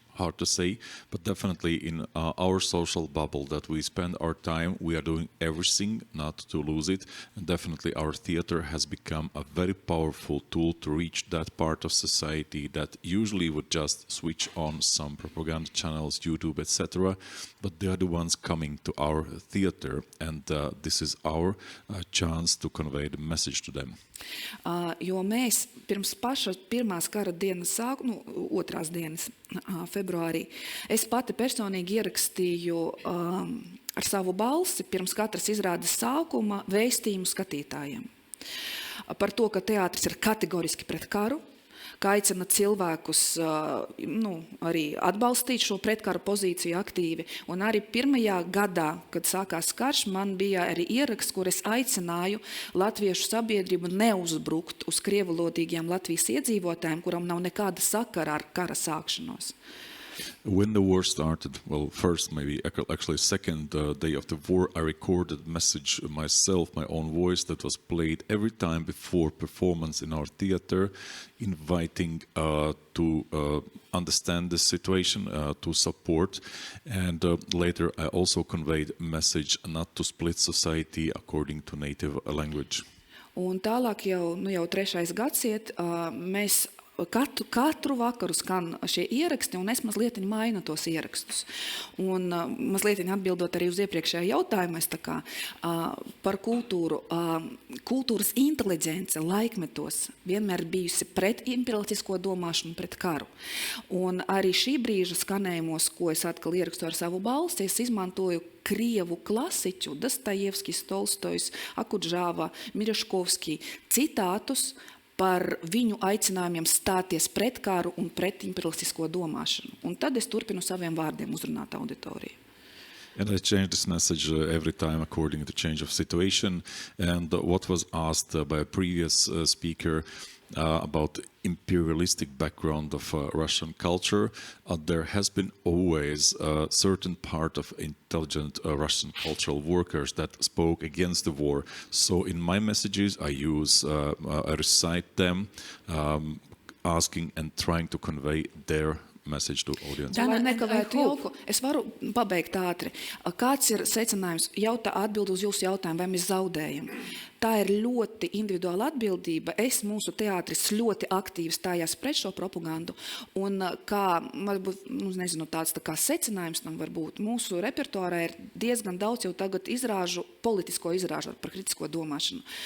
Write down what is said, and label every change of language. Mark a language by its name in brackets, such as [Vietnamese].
[English] Hard to say, but definitely in our social bubble that we spend our time, we are doing everything not to lose it, and definitely our theater has become a very powerful tool to reach that part of society that usually would just switch on some propaganda channels, YouTube, etc., but they are the ones coming to our theater, and this is our chance to convey the message to them. [Latvian] Jo mēs pirms pašas pirmās kara dienas otrās dienas, februāra februārī, es pati personīgi ierakstīju ar savu balsi pirms katras izrādes sākuma vēstījumu skatītājiem. Par to, ka teātris ir kategoriski pret karu, ka aicina cilvēkus arī atbalstīt šo pretkaru pozīciju aktīvi. Un arī pirmajā gadā, kad sākās karš, man bija arī ieraksts, kur es aicināju latviešu sabiedrību neuzbrukt uz krievulodīgiem Latvijas iedzīvotājiem, kuram nav nekāda sakara ar kara sākšanos. [English] When the war started, well, first, maybe actually second day of the war, I recorded a message myself, my own voice, that was played every time before performance in our theater, inviting to understand the situation, to support. And later I also conveyed a message not to split society according to native language. [Latvian] Un tālāk jau trešais gads iet, mēs katru vakaru skan šie ieraksti, un es mazliet mainu tos ierakstus. Un mazliet atbildot arī uz iepriekšējā jautājumu, par kultūru. Kultūras inteliģence laikmetos vienmēr bijusi pret imperialistisko domāšanu, pret karu. Un arī šī brīža skanējumos, ko es atkal ierakstu ar savu balsi, es izmantoju krievu klasiķu, Dostojevskis, Tolstojs, Akudžāva, Miraškovski citātus par viņu aicinājumiem stāties pret karu un pret imperialistisko domāšanu. Un tad es turpinu saviem vārdiem uzrunāt auditoriju. [English] And I changed this message every time according to change of situation. And what was asked by a previous speaker about imperialistic background of Russian culture, there has been always a certain part of intelligent Russian cultural workers that spoke against the war. So in my messages, I recite them, asking and trying to convey their message to audience. [Latvian] Lai nekavētu jauku, es varu pabeigt ātri. Kāds ir secinājums? Atbild uz jūsu jautājumu, vai mēs zaudējam? Tā ir ļoti individuāla atbildība. Mūsu teātris ļoti aktīvi stājās pret šo propagandu. Un kā, varbūt, tāds tā kā secinājums tam varbūt, mūsu repertuārā ir diezgan daudz jau tagad politisko izrāžu par kritisko domāšanu.